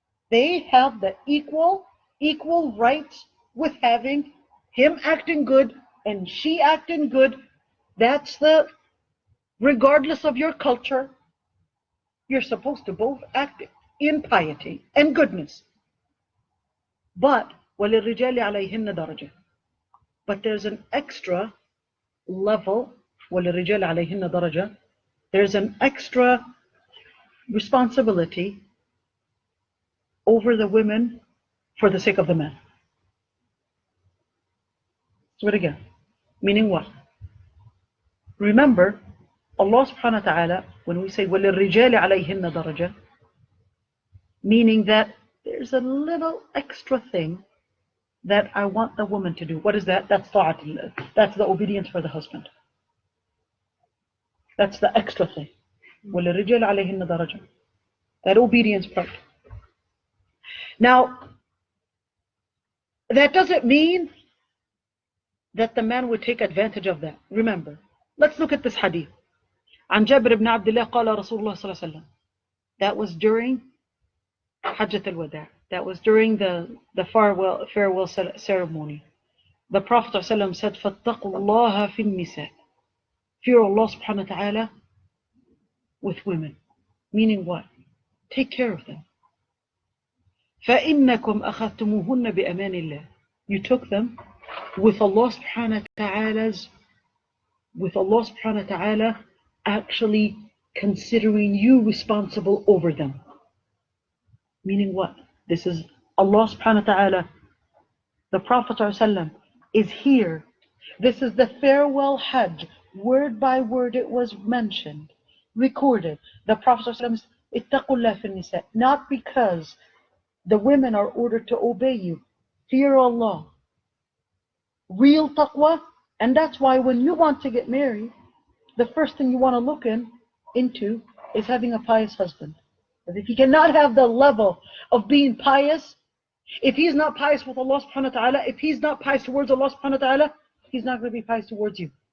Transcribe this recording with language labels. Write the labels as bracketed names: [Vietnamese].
[English] They have the equal rights with having him acting good and she acting good. That's the, regardless of your culture, you're supposed to both act in piety and goodness. But [Arabic] وَلِلرِّجَالِ عَلَيْهِنَّ دَرَجَةٌ. [English] But there's an extra level, [Arabic] وَلِلرِّجَالِ عَلَيْهِنَّ دَرَجَةٌ. [English] There's an extra responsibility over the women for the sake of the men. So again, meaning what? Remember, Allah subhanahu wa ta'ala, when we say [Arabic] وَلِلرِّجَالِ عَلَيْهِنَّ دَرَجَةٌ, [English] meaning that there's a little extra thing that I want the woman to do. What is that? That's ta'at. That's the obedience for the husband. That's the extra thing. [Arabic] وَلِلرِّجَالِ عَلَيْهِنَّ دَرَجَةٌ. [English] That obedience part. Now, that doesn't mean that the man would take advantage of that. Remember, let's look at this hadith. [Arabic] عن جابر بن عبد الله قال رسول الله صلى الله عليه وسلم. [English] That was during Hajjat al-Wada. That was during the farewell ceremony. The Prophet ﷺ said, [Arabic] فَاتَّقُوا اللَّهَ فِي النِّسَاءِ. [English] Fear Allah subhanahu wa ta'ala with women. Meaning what? Take care of them. [Arabic] فَإِنَّكُمْ أَخَذْتُمُوهُنَّ بِأَمَانِ اللَّهِ. [English] You took them with Allah subhanahu wa ta'ala actually considering you responsible over them. Meaning what? This is Allah subhanahu wa ta'ala. The Prophet ﷺ is here. This is the farewell Hajj. Word by word it was mentioned, recorded. The Prophet ﷺ said, [Arabic] اتقوا الله في النساء. [English] Not because the women are ordered to obey you. Fear Allah. Real taqwa. And that's why when you want to get married, the first thing you want to look into is having a pious husband. Because if you cannot have the level of being pious, if he's not pious with Allah subhanahu wa ta'ala, if he's not pious towards Allah subhanahu wa ta'ala, he's not going to be pious towards you.